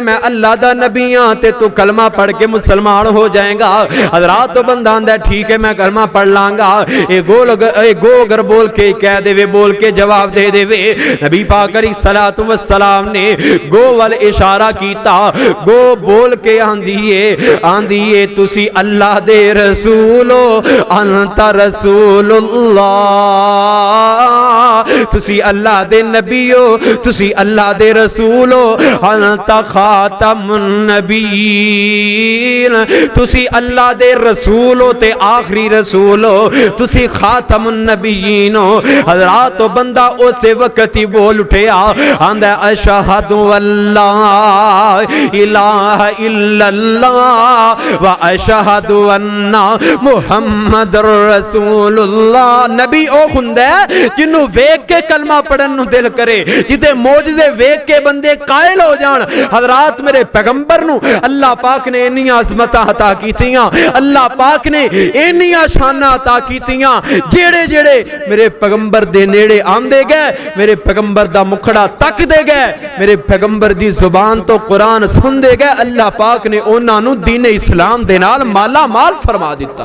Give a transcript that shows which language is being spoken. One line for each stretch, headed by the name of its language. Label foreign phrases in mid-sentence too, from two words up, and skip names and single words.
Punjabi: میں اللہ دا نبی ہاں تے تو کلمہ پڑھ کے مسلمان ہو جائے گا حضرات تو بندہ آندا ہے ٹھیک ہے میں کلمہ پڑھ لاں گا گو اگر بول کے کہہ دے وے بول کے جواب دے دے وے نبی پاک علیہ السلام نے گو وال اشارہ کیتا گو بول کے آندیے تسی اللہ دے رسولو
Arabic: انت رسول اللہ
Punjabi: تسی اللہ دے نبیو تسی اللہ دے رسولو
Arabic: أنت خاتم النبي نبيين,
Punjabi: تسی اللہ دے رسول ہو تے آخری رسول ہو، تسی
Arabic: خاتم النبيين
Punjabi: हो। حضرات تو بندہ اسے وقت ہی بول اٹھے آندا
Arabic: أشهد أن لا إله إلا الله وأشهد أن محمدا رسول الله.
Punjabi: نبی او ہندا جنوں ویکھ کے کلمہ پڑھن نوں دل کرے، جتھے معجزے ویکھ کے بندے قائل ہو جان. حضرات میرے پیغمبر نوں اللہ پاک نے انیاں عظمتاں عطا کیتیاں، اللہ پاک نے انیاں شاناں عطا کیتیاں، جیہڑے جیہڑے میرے پیغمبر دے نیڑے آندے گئے، میرے پیغمبر دا مکھڑا تکدے گئے، میرے پیغمبر دی زبان توں قرآن سندے گئے، اللہ پاک نے انہاں نوں دین اسلام دے نال مالا مال فرما دتا.